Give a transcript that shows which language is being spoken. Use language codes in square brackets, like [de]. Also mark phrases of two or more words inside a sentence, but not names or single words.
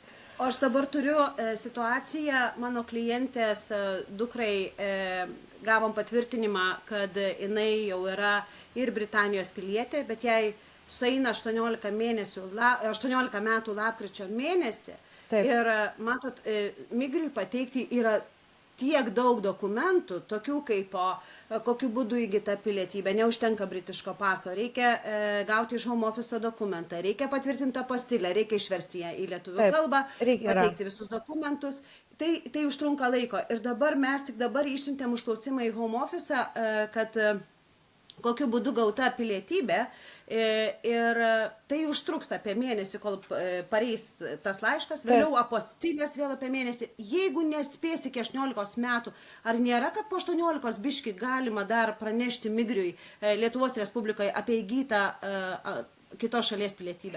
[lt] O aš dabar turiu situaciją, mano klientės dukrai gavom patvirtinimą, kad jinai jau yra ir Britanijos pilietė, bet jai sueina 18 metų lapkričio mėnesį. Taip. Ir matot, migriui pateikti yra tiek daug dokumentų, tokių kaip kokiu būdu įgyta pilietybė, neužtenka britiško paso, reikia gauti iš [en] home office [lt] dokumentą, reikia patvirtintą pastilę, reikia išversti ją į lietuvių kalbą, pateikti visus dokumentus. Tai užtrunka laiko. Ir dabar mes tik dabar išsiuntėm užklausimą į [en] home office, [lt] kad kokiu būdu gauta pilietybė ir tai užtruks apie mėnesį, kol pareis tas laiškas, vėliau apostilės vėl apie mėnesį. Jeigu nespės iki 18 metų, ar nėra, kad po 18 biškį galima dar pranešti migriui Lietuvos Respublikoje apie įgytą kitos šalies pilietybę?